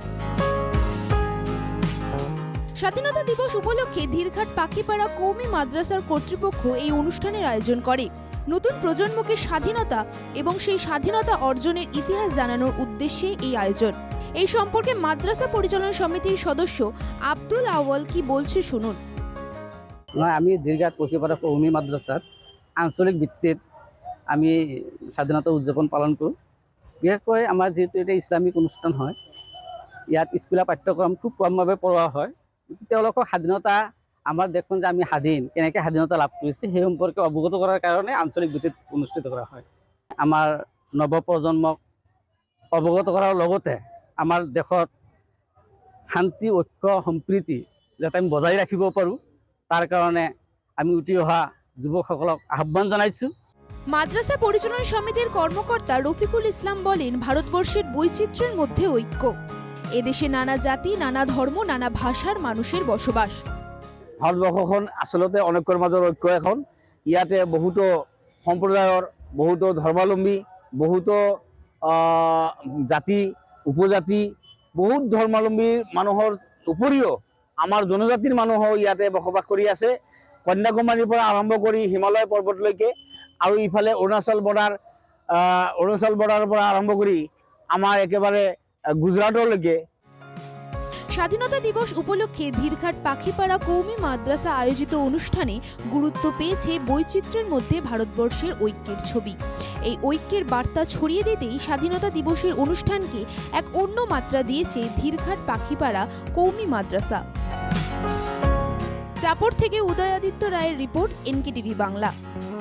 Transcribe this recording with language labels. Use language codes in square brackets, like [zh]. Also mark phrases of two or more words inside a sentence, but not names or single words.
[bn] স্বাধীনতা দিবস উপলক্ষে ধীরঘাট পাখিপাড়া কৌমি মাদ্রাসার কর্তৃপক্ষ এই অনুষ্ঠানের আয়োজন করে। নতুন প্রজন্মকে স্বাধীনতা এবং সেই স্বাধীনতা অর্জনের ইতিহাস জানানোর উদ্দেশ্যে এই আয়োজন। এই সম্পর্কে মাদ্রাসা পরিচালনা সমিতির সদস্য আব্দুল আওয়াল কি বলছে শুনুন। [as] আমি ধীরঘাট পাখিপাড়া কৌমি মাদ্রাসার আঞ্চলিক ভিত্তিত আমি স্বাধীনতা উদযাপন পালন কৰোঁ। বিশেষকৈ আমাৰ যেহেতু এটা ইছলামিক অনুষ্ঠান হয়, ইয়াত স্কুলীয়া পাঠ্যক্ৰম খুব কমভাৱে পঢ়োৱা হয়। তেওঁলোকক স্বাধীনতা, আমাৰ দেশখন যে আমি স্বাধীন, কেনেকৈ স্বাধীনতা লাভ কৰিছে সেই সম্পৰ্কে অৱগত কৰাৰ কাৰণে আঞ্চলিক ভিত্তিত অনুষ্ঠিত কৰা হয়। আমাৰ নৱপ্ৰজন্মক অৱগত কৰাৰ লগতে আমাৰ দেশত শান্তি, ঐক্য, সম্প্ৰীতি যাতে আমি বজাই ৰাখিব পাৰোঁ তার কারণে আমি উঠি অহা যুবকসকলক আহ্বান জানাইছো। [bn] মাদ্রাসা পরিচালনা সমিতির কর্মকর্তা রফিকুল ইসলাম বলেন, ভারতবর্ষের বৈচিত্র্যের মধ্যে ঐক্য। এদেশে নানা জাতি, নানা ধর্ম, নানা ভাষার মানুষের বসবাস। [as] ভাৰতবৰ্ষখন আচলতে অনৈক্যৰ মাজৰ ঐক্য এখন। ইয়াতে বহুতো সম্প্ৰদায়ৰ, বহুতো ধৰ্মাৱলম্বী, বহুতো জাতি উপজাতি, বহুত ধৰ্মাৱলম্বীৰ মানুহৰ উপৰিও আমাৰ জনজাতিৰ মানুহো ইয়াতে বসবাস কৰি আছে। কন্যাকুমাৰীৰ পৰা আৰম্ভ কৰি হিমালয় পৰ্বতলৈকে আৰু ইফালে অৰুণাচল বৰ্ডাৰৰ পৰা আৰম্ভ কৰি আমাৰ একেবাৰে গুজৰাটলৈকে। [bn] স্বাধীনতা দিবস উপলক্ষে ধীরঘাট পাখিপাড়া কৌমি মাদ্রাসা আয়োজিত অনুষ্ঠানে গুরুত্ব পেয়েছে বৈচিত্র্যের মধ্যে ভারতবর্ষের ঐক্যের ছবি। এই ঐক্যের বার্তা ছড়িয়ে দিতেই স্বাধীনতা দিবসের অনুষ্ঠানকে এক অন্য মাত্রা দিয়েছে ধীরঘাট পাখিপাড়া কৌমি মাদ্রাসা। চাপড় থেকে উদয়াদিত্য রায়ের রিপোর্ট, এনকেটিভি বাংলা।